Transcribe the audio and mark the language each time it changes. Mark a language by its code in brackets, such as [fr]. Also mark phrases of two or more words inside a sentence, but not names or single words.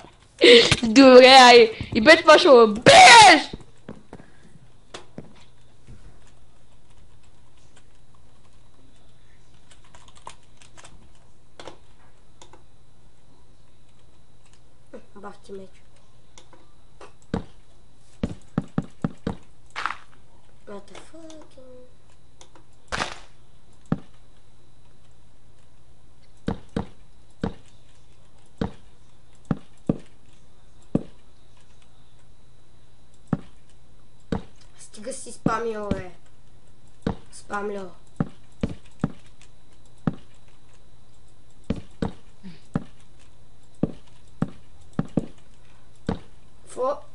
[bg] Добре, ай. И без това ще убиеш! Бах ти меч. [en] What the fuck? [bg] Стига си спамил, бе. Спамлял. Какво?